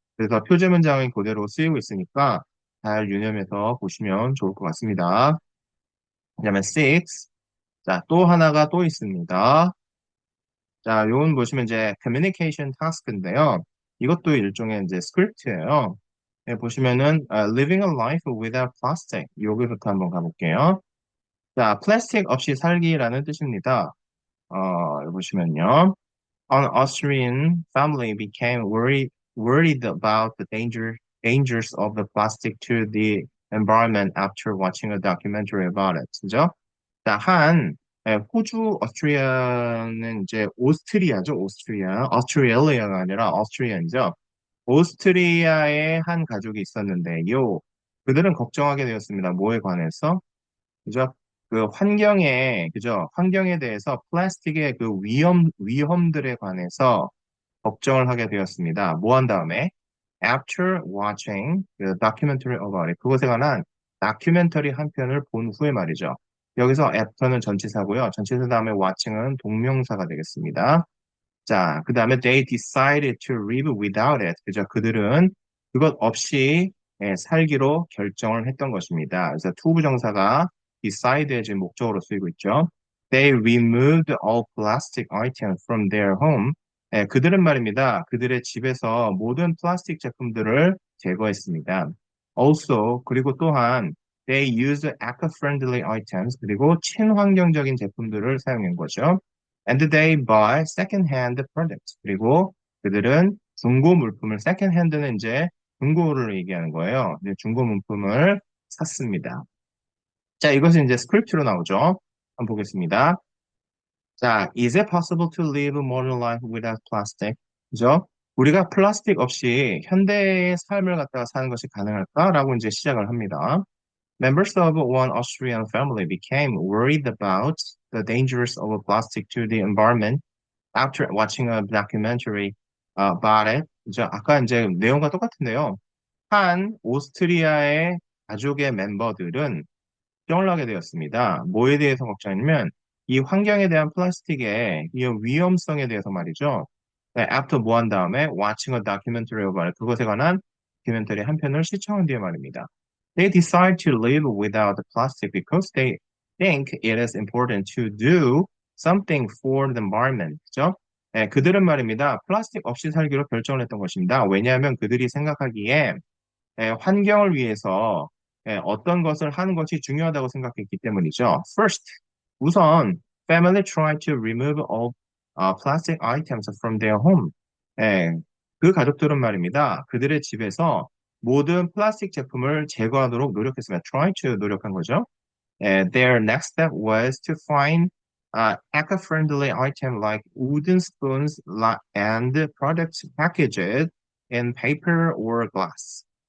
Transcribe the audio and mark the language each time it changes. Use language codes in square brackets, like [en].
[ko] 그래서 표제 문장이 그대로 쓰이고 있으니까 잘 유념해서 보시면 좋을 것 같습니다. 그다음에 six. 자, 또 하나가 또 있습니다. 자, 요건 보시면 이제 communication task인데요. 이것도 일종의 이제 스크립트예요. 보시면은 [en] living a life without plastic. [ko] 여기부터 한번 가볼게요. 자, 플라스틱 없이 살기라는 뜻입니다. 여기 보시면요. [en] An Austrian family became worried about the dangers of the plastic to the environment after watching a documentary about it. [ko] 그죠? 자, 호주, 오스트리아는 이제 오스트리아죠, 오스트리아. 오스트레일리아가 아니라 오스트리아죠. 오스트리아의 한 가족이 있었는데요. 그들은 걱정하게 되었습니다. 뭐에 관해서? 그죠? 그 그죠? 환경에 대해서 플라스틱의 그 위험들에 관해서 걱정을 하게 되었습니다. 뭐 한 다음에? [en] After watching the documentary about it. [ko] 그것에 관한 다큐멘터리 한 편을 본 후에 말이죠. 여기서 after는 전치사고요. 전치사 다음에 watching은 동명사가 되겠습니다. 자, 그 다음에 [en] they decided to live without it. [ko] 그죠? 그들은 그것 없이 살기로 결정을 했던 것입니다. 그래서 to 부정사가 decide의 지금 목적으로 쓰이고 있죠. [en] They removed all plastic items from their home. [ko] 그들은 말입니다. 그들의 집에서 모든 플라스틱 제품들을 제거했습니다. [en] Also, [ko] 그리고 또한 [en] they used eco-friendly items. [ko] 그리고 친환경적인 제품들을 사용한 거죠. [en] And they buy second-hand products. [ko] 그리고 그들은 중고 물품을, second-hand는 이제 중고를 얘기하는 거예요. 이제 중고 물품을 샀습니다. 자, 이것은 이제 스크립트로 나오죠. 한번 보겠습니다. [en] 자, is it possible to live a modern life without plastic? [ko] 그죠? 우리가 플라스틱 없이 현대의 삶을 갖다가 사는 것이 가능할까라고 이제 시작을 합니다. [en] Members of one Austrian family became worried about the dangers of plastic to the environment after watching a documentary about it. [ko] 이제 아까 이제 내용과 똑같은데요. 한 오스트리아의 가족의 멤버들은 걱정을 하게 되었습니다. 뭐에 대해서 걱정이냐면 이 환경에 대한 플라스틱의 이 위험성에 대해서 말이죠. [en] 네, after [ko] 뭐 한 다음에 [en] watching a documentary about it. [ko] 그것에 관한 다큐멘터리 한 편을 시청한 뒤에 말입니다. [en] They decide to live without the plastic because they think it is important to do something for the environment. [ko] 그죠? 네, 그들은 말입니다. 플라스틱 없이 살기로 결정을 했던 것입니다. 왜냐하면 그들이 생각하기에 환경을 위해서 어떤 것을 하는 것이 중요하다고 생각했기 때문이죠. [en] First, [ko] 우선 [en] family tried to remove all plastic items from their home. [ko] 예, 그 가족들은 말입니다. 그들의 집에서 모든 플라스틱 제품을 제거하도록 노력했습니다. [en] Try to [ko] 노력한 거죠. [en] Their next step was to find eco-friendly items like wooden spoons and products packaged in paper or glass.